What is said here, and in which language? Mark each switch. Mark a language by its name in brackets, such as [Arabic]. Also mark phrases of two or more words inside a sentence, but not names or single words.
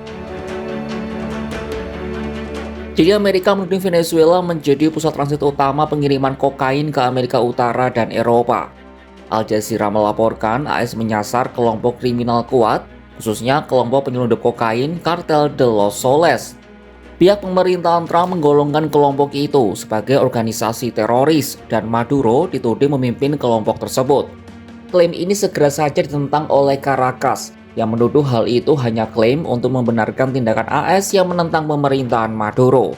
[Indonesian] Jadi Amerika menuding Venezuela menjadi pusat transit utama pengiriman kokain ke Amerika Utara dan Eropa. Al Jazeera melaporkan AS menyasar kelompok kriminal kuat, khususnya kelompok penyelundup kokain kartel de los Soles. Pihak pemerintahan Trump menggolongkan kelompok itu sebagai organisasi teroris dan Maduro dituding memimpin kelompok tersebut. Klaim ini segera saja ditentang oleh Caracas, yang menuduh hal itu hanya klaim untuk membenarkan tindakan AS yang menentang pemerintahan Maduro.